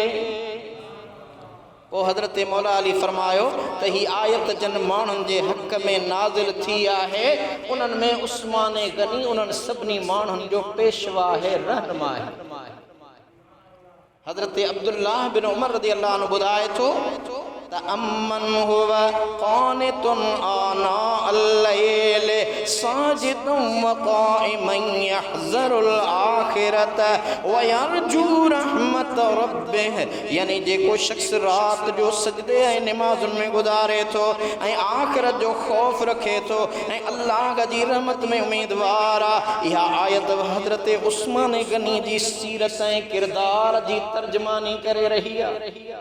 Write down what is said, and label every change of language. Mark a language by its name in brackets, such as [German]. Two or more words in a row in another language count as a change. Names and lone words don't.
[Sindhi] पोइ हज़रत मौला अली फरमायो त ही आयत जन माण्हुनि जे हक़ में नाज़िल थी आहे उन्हनि में उस्मान गनी उन्हनि सभिनी माण्हुनि जो पेशवा आहे रहनुमा आहे। [Arabic] हज़रत अब्दुल्लाह बिन उमर رضي الله عنه [Sindhi] ॿुधाए थो त [Arabic] أمن هو قانت آناء الليل ساجدا وقائما يحذر الآخرة ويرجو رحمة ربه. [Sindhi] यानी जेको शख्स रात जो सजदे ऐं नमाज़ुनि में गुज़ारे थो ऐं आखिरत जो ख़ौफ़ रखे थो ऐं अल्लाह जी रहमत में उम्मीदवार आहे। इहा आयत हज़रत उस्मान गनी जी सीरत ऐं किरदार जी तर्जमानी करे रही आहे।